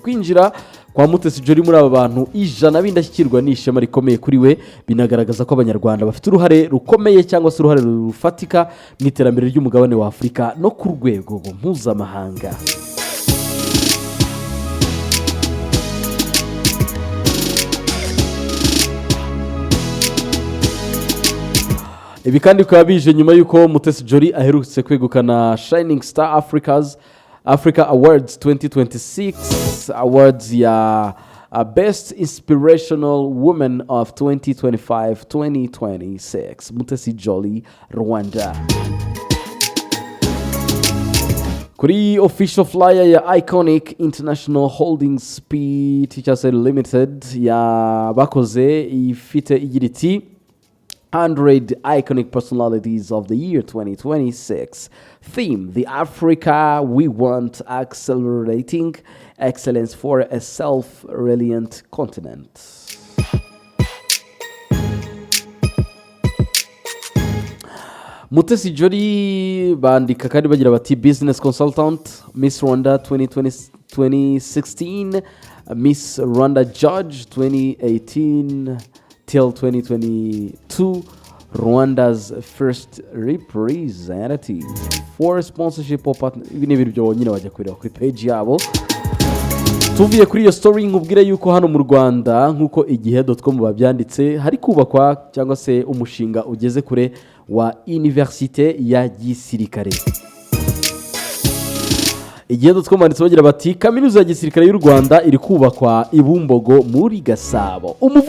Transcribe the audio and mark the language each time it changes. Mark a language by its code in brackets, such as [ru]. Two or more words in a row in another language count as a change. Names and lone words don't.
[rw] Kwinjira kwa Mutesi Jolly muri aba bantu 100 b'indashyikirwa ni ishema rikomeye kuri we, binagaragaza ko abanyarwanda bafite uruhare rukomeye cyangwa se uruhare rufatika mu iterambere ry'umugabane wa Afurika no ku rwego mpuzamahanga. Ibi kandi bikaba bije nyuma y'uko Mutesi Jolly aherutse kwegukana Shining Star Africa Awards 2026 Awards ya Best Inspirational Woman of 2025-2026 Mutesi Jolly Rwanda. Kuri [en] official flyer [rw] ya Iconic International Holdings Pty Limited ya bakoze ifite igira iti [en] 100 iconic personalities of the year 2026. Theme: The Africa we want, accelerating excellence for a self-reliant continent. [rw] Mutesi Jolly bandika kandi bagira bati [en] business consultant, Miss Rwanda 2016, Miss Rwanda Judge 2018 till 2022, Rwanda's first representative for sponsorship or partner. [rw] Ibi ni ibintu byo nyine bajya kureba kuri page yabo. Tuvuye kuri iyo story nkubwire yuko hano mu Rwanda nkuko igihe.com babyanditse hari kubakwa cyangwa se umushinga ugeze kure wa Université ya Gisirikare. Igihe.com banditse bagira bati kaminuza ya gisirikare y'u Rwanda iri kubakwa i Bumbogo muri Gasabo.